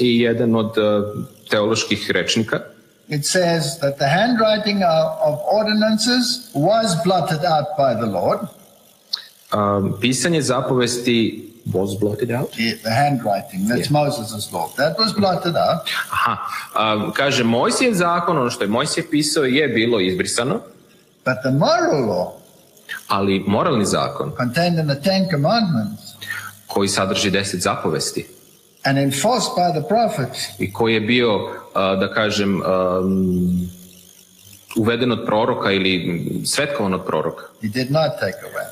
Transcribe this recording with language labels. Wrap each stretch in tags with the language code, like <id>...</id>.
<sr>I jedan od teoloških rečnika.</sr> <en>It says that the handwriting of ordinances was blotted out by the Lord.</en> <sr>Pisanje zapovesti</sr> <en>was blotted out? Yeah, the handwriting, that's Moses' law. That was blotted out.</en> <sr>Aha, kaže Mojsijev zakon, ono što je Mojsije pisao je bilo izbrisano.</sr> <en>But the moral law,</en> <sr>ali moralni zakon,</sr> <en>contained in the Ten Commandments,</en> <sr>koji sadrži 10 zapovesti,</sr> <en>and enforced by the prophets,</en> <sr>i koji je bio, da kažem, uveden od proroka ili svetkovan od proroka,</sr> <en>he did not take away.</en>